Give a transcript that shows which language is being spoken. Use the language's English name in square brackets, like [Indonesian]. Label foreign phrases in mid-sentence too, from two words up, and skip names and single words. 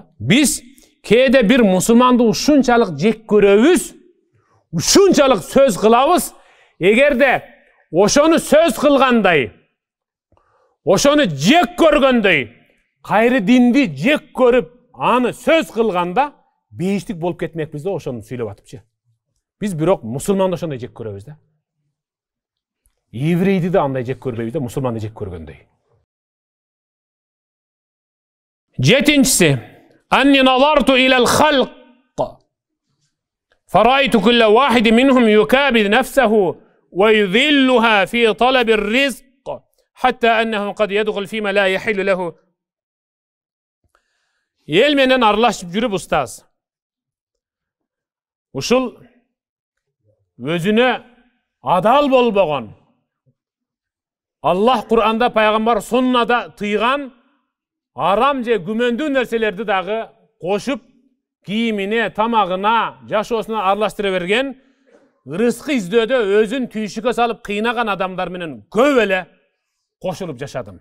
[Kyrgyz] Биз кээде бир мусулманды ушунчалык жек көрөбүз, ушунчалык сөз кылабыз, эгерде ошону сөз кылгандай, ошону жек көргөндөй, кайры динди жек көрүп, аны сөз кылганда бейиштик болуп кетмекпиз да ошону сүйлөп атыпчы. Биз бирок мусулманды ошондой жек көрөбүз да. Еврейди да андай жек көрбөйбүз да, мусулманды жек көргөндөй. Жетинчиси, [Arabic] أني نظرت إلى الخلق فرأيت كل واحد منهم يكابد نفسه ويذلها في طلب الرزق حتى أنه قد يدخل فيما لا يحل له. [Kyrgyz] Ел менен аралашып жүрүп устаз. Ушул өзүнө адал болбогон, Аллах Кур'анда, пайгамбар суннада тыйган арам же күмөндүү нерселерди дагы кошуп, кийимине, тамагына, жашоосуна аралаштыра берген, рызкы издөөдө өзүн түйшүккө салып кыйнаган адамдар менен көп эле кошулуп жашадым.